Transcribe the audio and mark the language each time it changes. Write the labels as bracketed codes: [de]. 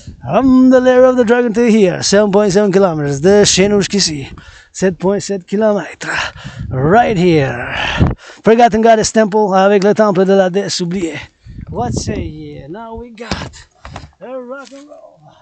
[en] From the lair of the dragon to here, 7.7 kilometers. [fr] De chez nous jusqu'ici, 7.7 kilomètres. [en] Right here. Forgotten Goddess Temple [fr] avec le temple de la Deesse Oublie. [en] What say ye? Now we got a rock and roll.